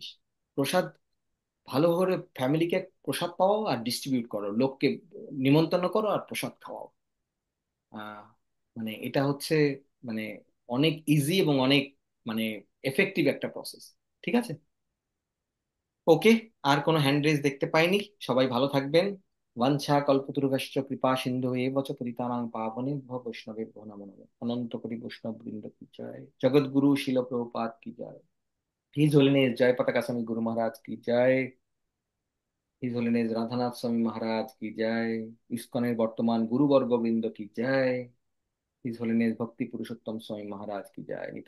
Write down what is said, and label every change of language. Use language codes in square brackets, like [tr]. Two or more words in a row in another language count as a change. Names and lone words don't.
[bn] প্রসাদ ভালো করে ফ্যামিলিকে প্রসাদ পাওয়াও আর ডিস্ট্রিবিউট করো, লোককে নিমন্ত্রণ করো আর প্রসাদ খাওয়াও। আহ মানে এটা হচ্ছে মানে অনেক ইজি এবং অনেক মানে এফেক্টিভ একটা প্রসেস। ঠিক আছে, ওকে। আর কোনো [en] hand raise [bn] দেখতে পাইনি, সবাই ভালো থাকবেন। [sa] বাঞ্ছা কল্পতরুভ্যশ্চ কৃপা সিন্ধু এব চ পতিতানাং পাবনেভ্যো বৈষ্ণবেভ্যো নমো নমঃ। [bn] অনন্ত কোটি বৈষ্ণব বৃন্দ কি জয়, জগৎগুরু শিল প্রভুপাদ কি জয়, [en] His Holiness [bn] জয় পতাকা স্বামী গুরু মহারাজ কি জয়, [en] His Holiness [bn] রাধানাথ স্বামী মহারাজ কি জয়, ইসকনের বর্তমান গুরুবর্গ বৃন্দ কি জয়, [en] His Holiness [bn] ভক্তি পুরুষোত্তম স্বামী মহারাজ কি জয়।